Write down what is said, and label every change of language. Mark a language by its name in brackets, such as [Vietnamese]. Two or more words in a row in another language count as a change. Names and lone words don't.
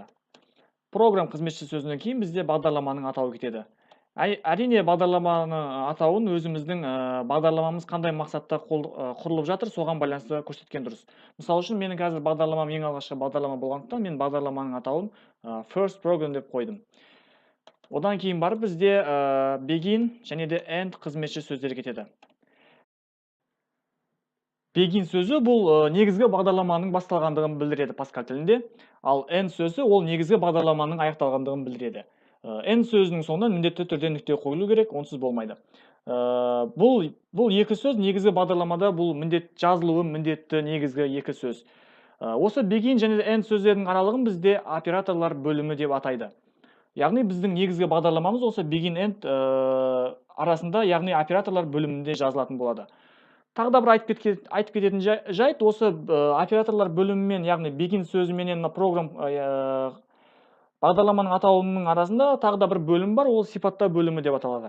[Kazakh] Программ қызметші сөзінен кейін бізде бағдарламаның атауы кетеді. Әрине бағдарламаны атауын өзіміздің бағдарламамыз қандай мақсатта құрылып жатыр, соған байланысты көрсеткен дұрыс. Мысалы үшін менің қазір бағдарламам ең алғашқы бағдарлама болғандықтан мен бағдарламаның атауын [English] first program [Kazakh] деп қойдым. Одан кейін барып бізде begin және де end қызметші сөздері кетеді. Begin сөзі бұл негізгі бағдарламаның басталғандығын білдіреді Pascal тілінде, ал end сөзі ол негізгі бағдарламаның аяқталғандығын білдіреді. End сөзінің соңынан міндетті түрде нүкте қойылу керек, онсыз болмайды. Бұл екі сөз негізгі бағдарламада бұл жазылуы міндетті негізгі екі сөз. Осы begin және end сөздерінің аралығын бізде операторлар бөлімі деп атайды. Яғни біздің негізгі бағдарламамыз осы [English] begin end [Kazakh] арасында, яғни операторлар бөлімінде жазылатын болады. Тағы да бір айтып кететін жайт, осы операторлар бөлімімен, яғни begin сөзіменен программ бағдарламаның атауының арасында тағы да бір бөлім бар, ол сипаттау бөлімі деп аталады.